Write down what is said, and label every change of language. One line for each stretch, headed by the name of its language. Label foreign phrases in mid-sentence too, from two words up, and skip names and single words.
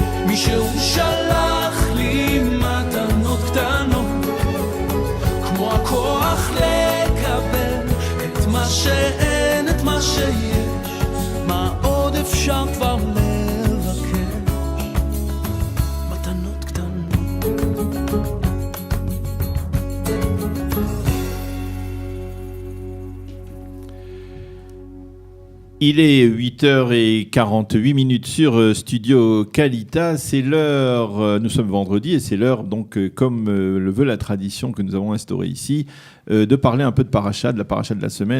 Hebrew: מישהו שלח לי מתנות קטנות, כמו הכוח לקבל את מה שאין, את מה שיש, מה עוד אפשר כבר לבקש, מתנות קטנות.
French: Il est 8h48 sur Studio Kalita, c'est l'heure, nous sommes vendredi et c'est l'heure donc comme le veut la tradition que nous avons instaurée ici, de parler un peu de paracha, de la paracha de la semaine.